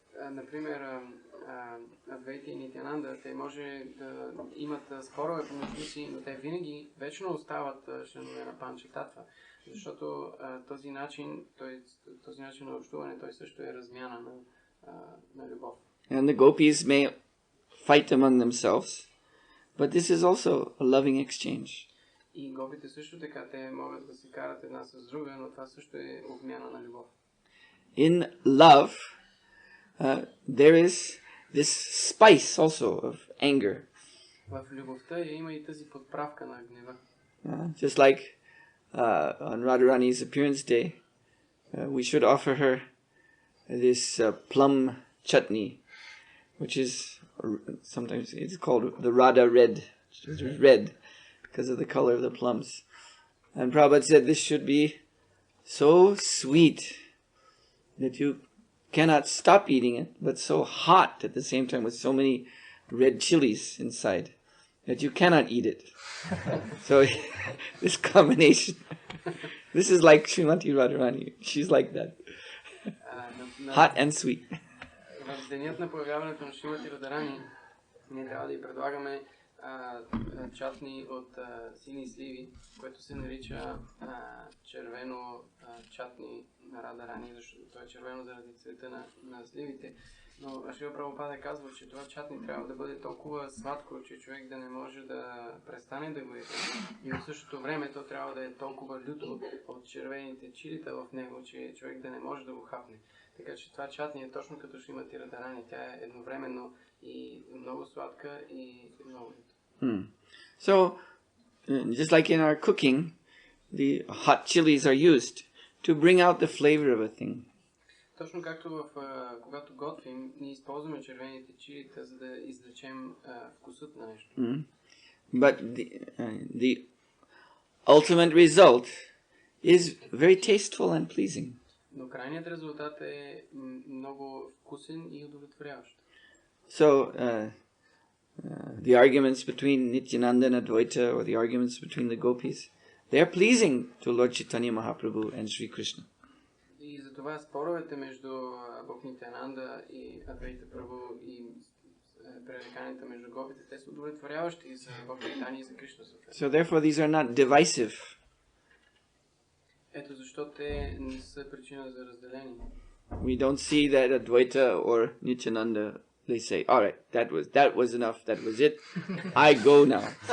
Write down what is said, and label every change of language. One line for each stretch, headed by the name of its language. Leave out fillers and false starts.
Bulgarian: Например, Адвейта и Нитянанда, те може да имат спорове помежду си, но те винаги вечно остават членове на Панчататва, защото този начин на общуване, той също е размяна на любов.
English: And the gopis may fight among themselves, but this is also a loving exchange.
Bulgarian: И гопите също така, те могат да се карат една с друга, но това също е обмяна на любов.
English: In love, there is this spice also of anger.
Bulgarian: В любовта има и тази подправка на гнева.
English: Just like on Radharani's appearance day, we should offer her this plum chutney, which is sometimes it's called the Radha red. It's red because of the color of the plums. And Prabhupada said this should be so sweet that you cannot stop eating it, but so hot at the same time with so many red chilies inside that you cannot eat it. So this combination, this is like Srimati Radharani. She's like that. Hot and sweet.
Bulgarian: В денят на появяването на Шримати Радарани ние трябва да й предлагаме чатни от сини сливи, което се нарича червено чатни на Радарани, защото то е червено заради цвета на сливите. Но Шрила Прабхупада казва, че това чатни трябва да бъде толкова сладко, че човек да не може да престане да го яде. И в същото време то трябва да е толкова люто от червените чилита в него, че човек да не може да го хапне. Така че това чатни е точно като Шримати Радарани. Тя е едновременно и много сладка и много люта.
English: So, just like in our cooking, the hot chilies are used to bring out the flavor of a thing.
Bulgarian: Точно както когато готвим, ние използваме червените чилита, за да извлечем вкусът на нещо.
English: But the ultimate result is very tasteful and pleasing.
Bulgarian: Но крайният резултат е много вкусен и удовлетворяващ.
English: So, the arguments between Nityananda and Advaita, or the arguments between the gopis, they are pleasing to Lord Chaitanya Mahaprabhu and Sri Krishna.
Bulgarian: И затова споровете между Бог Нитянанда и Адвайта Прабху и пререканията между гопите, те са удовлетворяващи за Бог Чайтания и за Кришна.
English: So therefore these are not divisive.
Bulgarian: Ето защо те не са причина за разделение.
English: We don't see that Advaita or Nityananda, they say, all right, that was enough, that was it, I go now.